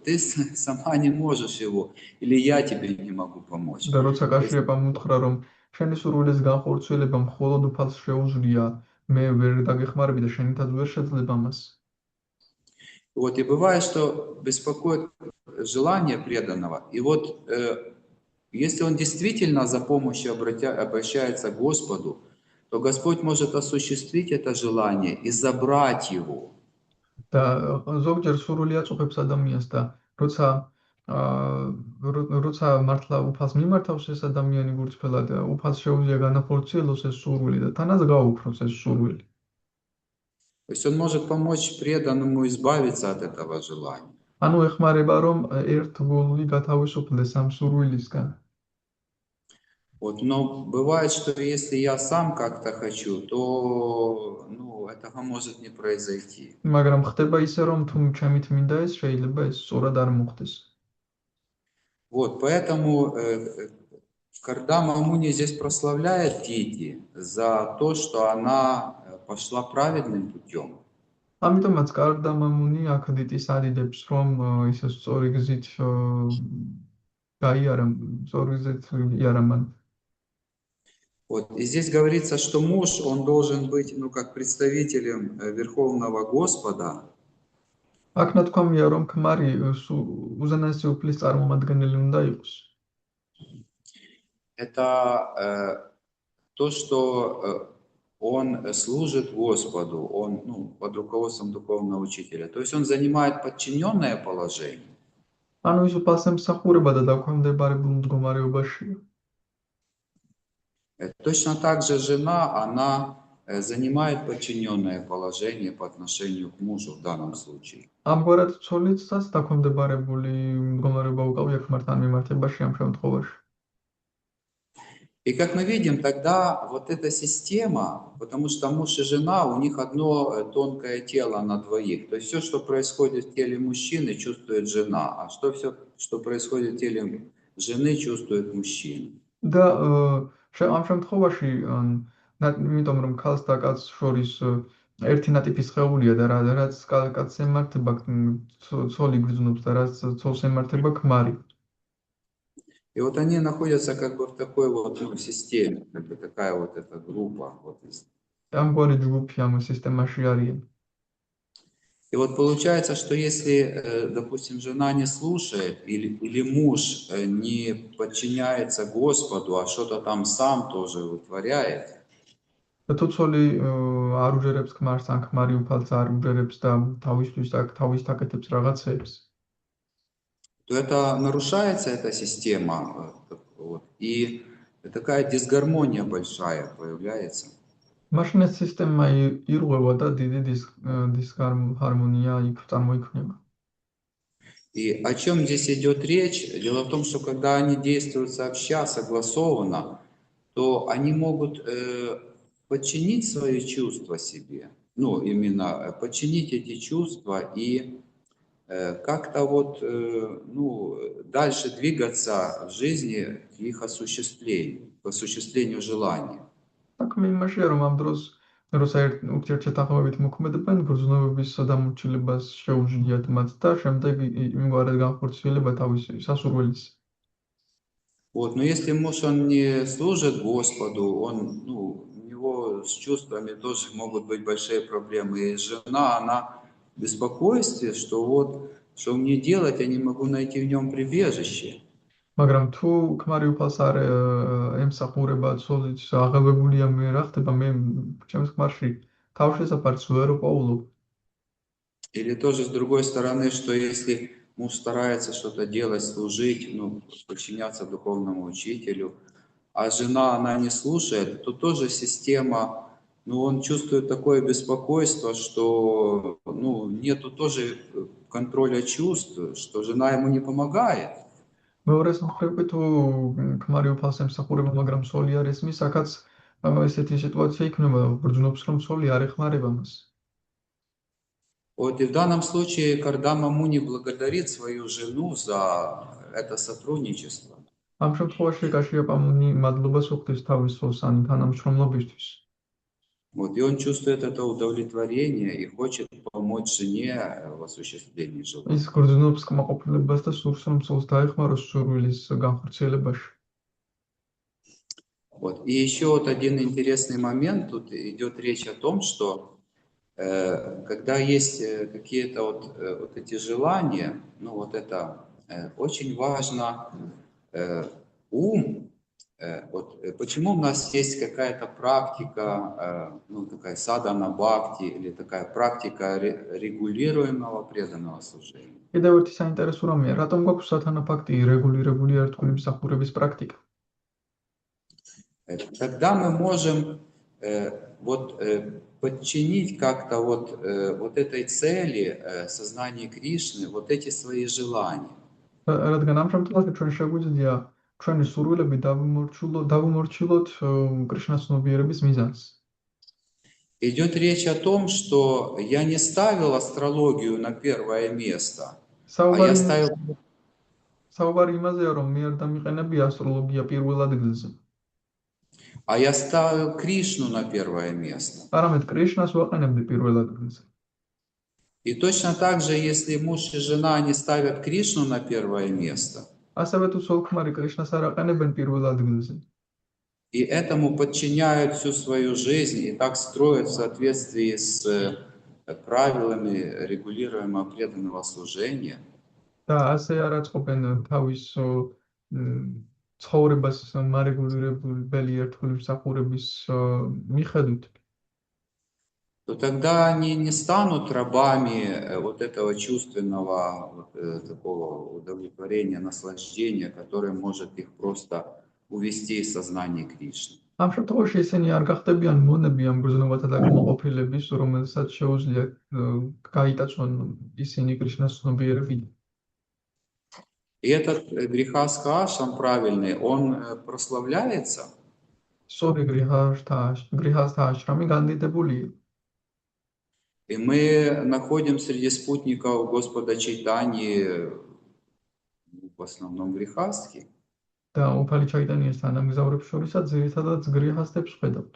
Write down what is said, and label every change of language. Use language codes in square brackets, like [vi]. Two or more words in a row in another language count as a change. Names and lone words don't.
[ru] Ты сама не можешь его, или я тебе не могу помочь. [ka] და როცა კაშიაპამ უთხრა, რომ შენი სურვილის განხორციელება მხოლოდ უფალს შეუძლია, მე ვერ დაგეხმარები და შენითაც ვერ შეძლებ ამას. [ru] Вот и бывает, что беспокоит желание преданного. И вот если он действительно за помощью обращается к Господу, то Господь может осуществить это желание и забрать его. [ka] და ზოგჯერ სურვილი აწუხებს ადამიანს და როცა მართლა უფალს მიმართავს ეს ადამიანი გულწრფელად, უფალს შეუძლია განახორციელოს ეს სურვილი და თანაც გაუქმოს ეს სურვილი. [ru] То есть он может помочь преданному избавиться от этого желания. [ka] ანუ ეხმარება რომ ერთ გული გათავისუფლდეს ამ სურვილისგან. [ru] Вот, но бывает, что если я сам как-то хочу, то этого может не произойти. [ka] მაგრამ ხდება ისე რომ თუ ჩემით მინდა ეს შეიძლება ეს სწორად არ მოხდეს. [ru] Вот, поэтому Кардама Муни здесь прославляет Дити за то, что она пошла праведным путем. [ka] ამიტომაც კარდამა მუნი აქ დიტის ადიდებს რომ ის სწორი გზით გაიარა, სწორი გზით იარა მან. [ru] Вот, и здесь говорится, что муж, он должен быть, как представителем Верховного Господа. [ka] აქ ნათქვამია რომ ქმარი უზენაესი უფლის წარმომადგენელი უნდა იყოს. [ru] Это то, что он служит Господу, он под руководством духовного учителя. То есть он занимает подчиненное положение. [ka] ანუ ის უფალს ემსახურება და დაქვემდებარებულ მდგომარეობაშია. [ru] Точно так же жена, она занимает подчиненное положение по отношению к мужу в данном случае. [ka] ამგვარად ცოლიცაც დაქვემდებარებული მდგომარეობა უკავია ქმართან მიმართებაში ამ შემთხვევაში. [ru] И как мы видим, тогда вот эта система, потому что муж и жена, у них одно тонкое тело на двоих. То есть все, что происходит в теле мужчины, чувствует жена, а все, что происходит в теле жены, чувствует мужчина. [ka] და ამ შემთხვევაში იმიტომ რომ ქალს და კაცს შორის ერთი ნატიფი სხეულია და რაც კაცს ემართება ცოლი გრძნობს და რაც ცოლს ემართება ქმარი. [ru] И вот они находятся как бы в такой вот системе, как бы такая вот эта группа. [ka] ამგვარი ჯგუფი ამ სისტემაში არიან. [ru] И вот получается, что если, допустим, жена не слушает или муж не подчиняется Господу, а что-то там сам тоже вытворяет, [ka] თუ ცოლი არ უჯერებს ქმარს, ან ქმარი უფალს არ უჯერებს და თავის აკეთებს რაღაცებს, [ru] то это нарушается эта система, и такая дисгармония большая появляется. [ka] მაშინ ეს სისტემა ირღვევა და დიდი დისჰარმონია იქ წარმოიქმნება. [ru] И о чем здесь идет речь? Дело в том, что когда они действуют сообща, согласованно, то они могут подчинить свои чувства себе, именно подчинить эти чувства и как-то вот дальше двигаться в жизни к их осуществлению, к осуществлению желания. [ka] საქმე იმაშია, რომ ამ დროს როცა ურთიერთშეთანხმებით მოქმედებენ, გრძნობების დამორჩილებას შეუძლიათ მათ და შემდეგ იმგვარად განხორციელება თავისი სასურველის. [ru] Вот. Но если муж, он не служит Господу, у него с чувствами тоже могут быть большие проблемы. И жена, она в беспокойстве, что мне делать, я не могу найти в нем прибежище. [ka] მაგრამ თუ ქმარი უფალს არ ემსახურება, ცოლიც აღელვებულია მე რა ხდება, მე ჩემს ქმარში თავშესაფარს ვერ ვყოვლობ. [ru] Или тоже с другой стороны, что если муж старается что-то делать, служить, подчиняться духовному учителю, а жена, она не слушает, то тоже система, он чувствует такое беспокойство, что нету тоже контроля чувств, что жена ему не помогает. [ka] მეორეს მხრივ თუ ქმარი უფალს ემსახურება, მაგრამ ცოლი არ ესმის, აქაც ესეთი სიტუაცია იქნება, გრძნობს რომ ცოლი არ ეხმარება მას. [ru] Вот и в данном случае, когда маму не благодарит свою жену за это сотрудничество, [ka] ამ შემთხვევაში კაშიაპამუნი მადლობას უხდის თავის ცოლს ან თანამშრომლობისთვის. [ru] вот, и он чувствует это удовлетворение и хочет помочь жене в осуществлении желания. [ka] ის გრძნობს კმაყოფილებას და სურს რომ ცოლს დაეხმაროს სურვილის განხორციელებაში. [ru] Вот. И еще вот один интересный момент, тут идет речь о том, что когда есть какие-то вот эти желания, это очень важно ум. Почему у нас есть какая-то практика, такая [sa] साधन भक्ति [ru] или такая практика регулируемого преданного служения? [ka] კიდევ ერთი საინტერესო რამეა, რატომ გვაქვს სათანა ფაქტი რეგულირებული ერთგული მსახურების პრაქტიკა? [ru] Тогда мы можем подчинить как-то вот этой цели сознания Кришны, вот эти свои желания. [ka] რადგან ამ შემთხვევაში ჩვენ შეგვიძლია ჩვენი სურვილები დავუმორჩილოთ კრიშნას ცნობიერების მიზანს. [ru] Идет речь о том, что я не ставил астрологию на первое место, а я ставил... [ka] საუბარი იმაზეა, რომ მე არ დამიყენებია ასტროლოგია პირველ ადგილზე. [ru] А я ставил Кришну на первое место. [ka] არამედ კრიშნას ვაყენებდი პირველ ადგილზე. [ru] И точно так же, если муж и жена не ставят Кришну на первое место, [ka] ასევე თუ ცოლ-ქმარი კრიშნას არ აყენებენ პირველ ადგილზე. [ru] И этому подчиняют всю свою жизнь и так строят в соответствии с правилами регулируемого преданного служения. [ka] და ასე არ აწყობენ თავის ცხოვრებას მარეგულირებელი ერთგული მსახურების მიხედვით. [ru] То тогда они не станут рабами вот этого чувственного такого удовлетворения, наслаждения, которое может их просто увести из сознания Кришны. [ka] ამ შემთხვევაში ისინი არ გახდებიან მონები ამ გრძნობათა და კმაყოფილების, რომელსაც შეუძლია გაიტაცონ ისინი კრიშნას ცნობიერებით. [ru] И этот [sa] गृहस्थ आश्रम [ru] правильный, он прославляется. [ka] სწორი [sa] गृहस्थ आश्रम [ka] განდიდებულია. [ru] И мы находим среди спутников Господа Чайтаньи в основном грехастхи. [ka] და უფალი ჩაიტანიას თანამგზავრებს შორისაც ძირითადად გრიჰასთებს ხედავთ.